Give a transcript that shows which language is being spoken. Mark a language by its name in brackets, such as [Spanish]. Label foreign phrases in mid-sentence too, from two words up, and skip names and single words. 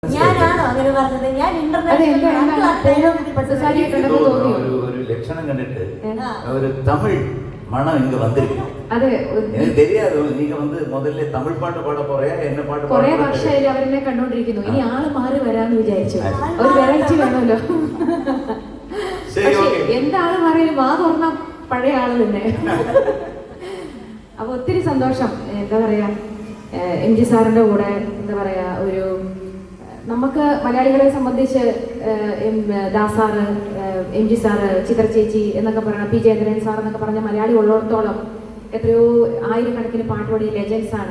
[Malayalam] ഞാനാണോ അങ്ങനെ പറഞ്ഞത്? ഞാൻ ഒരു ലക്ഷണം കണ്ടിട്ട് ഒരു തമിഴ് [Tamil] மனம் இங்க வந்திருக்கு. அது எனக்கு தெரியாது. நீங்க வந்து முதல்ல தமிழ் பாட்டு பாட போறியா என்ன பாட்டு பாட? [Malayalam] കുറേ വർഷമായി അവരെന്നെ കണ്ടുകൊണ്ടിരിക്കുന്നു. ഇനി ആള് മാറി വരാന്ന് വിചാരിച്ചു. ഒരു വെറൈറ്റി വേണമല്ലോ. എന്താണ് മാറിയാലും വാ തുറന്ന പഴയ ആള് തന്നെ. അപ്പൊ ഒത്തിരി സന്തോഷം. എന്താ പറയാ, എം ജി സാറിന്റെ കൂടെ എന്താ പറയാ, ഒരു നമുക്ക് മലയാളികളെ സംബന്ധിച്ച് ദാസാറ്, എം ജി സാറ്, ചിത്ര ചേച്ചി എന്നൊക്കെ പറയുന്ന പി ജയന്ദ്രൻ സാർ എന്നൊക്കെ പറഞ്ഞ മലയാളി ഉള്ളിടത്തോളം എത്രയോ ആയിരക്കണക്കിന് പാട്ടുപാടിയ ലെജൻസ് ആണ്.